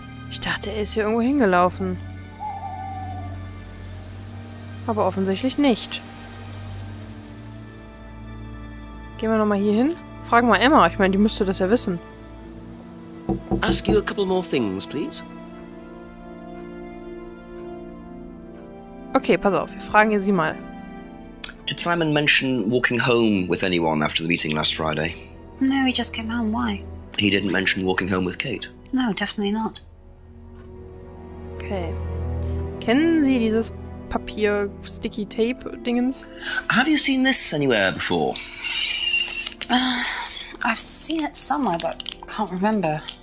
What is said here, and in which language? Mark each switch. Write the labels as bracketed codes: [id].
[de] Ich dachte, er ist hier irgendwo hingelaufen. Aber offensichtlich nicht. Gehen wir nochmal hier hin. Fragen wir Emma. Ich meine, die müsste das ja wissen. [en] Ask you a couple more things, please. [de] Okay, pass auf. Wir fragen ihr sie mal. [en] Did Simon mention walking home with anyone after the meeting last Friday? No, he just came home. Why? He didn't mention walking home with Kate. No, definitely not. Okay. [de] Kennen Sie dieses Papier-Sticky-Tape-Dingens? [en] Have you seen this anywhere before? I've seen it somewhere, but can't remember.